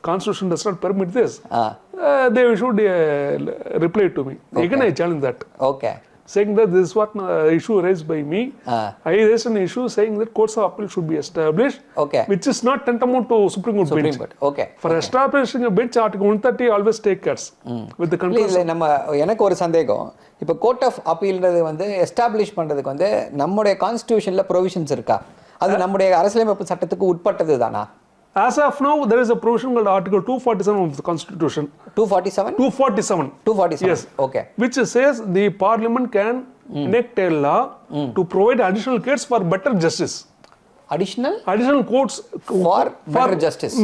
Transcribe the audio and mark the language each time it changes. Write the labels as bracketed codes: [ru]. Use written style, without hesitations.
[en] Constitution does not permit this. They issued a reply to me. Again, I challenge that. Saying that this is what issue raised by me. I raised an issue saying that courts of appeal should be established, which is not tantamount to Supreme Court bench. For establishing a bench, Article 130 always take cares with the conclusion. [ta] எனக்கு ஒரு சந்தேகம். இப்போ court of அப்பீல்ன்றது வந்து establish பண்றதுக்கு வந்து நம்முடைய கான்ஸ்டிடியூஷன்ல provisions இருக்கா? அது நம்முடைய அரசியலமைப்பு சட்டத்துக்கு உட்பட்டது தானா? [en] As of now, there is a provision called Article 247 of the Constitution. 247? Yes. Which says the Parliament can enact a law to provide additional courts for better justice. Additional courts for better justice.